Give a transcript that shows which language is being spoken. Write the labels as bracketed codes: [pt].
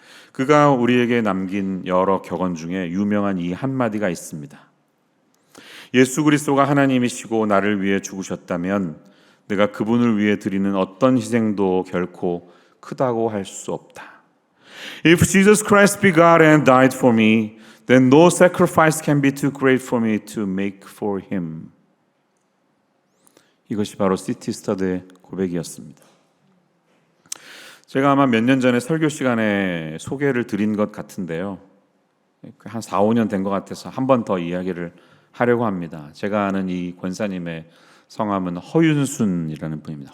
[ko] 그가 우리에게 남긴 여러 격언 중에 유명한 이 한마디가 있습니다. 예수 그리스도가 하나님이시고 나를 위해 죽으셨다면 내가 그분을 위해 드리는 어떤 희생도 결코 크다고 할 수 없다. [en] If Jesus Christ be God and died for me, then no sacrifice can be too great for me to make for Him. [ko] 이것이 바로 시티 스터드의 고백이었습니다. 제가 아마 몇 년 전에 설교 시간에 소개를 드린 것 같은데요. 한 4, 5년 된 것 같아서 한 번 더 이야기를 하려고 합니다. 제가 아는 이 권사님의 성함은 허윤순이라는 분입니다.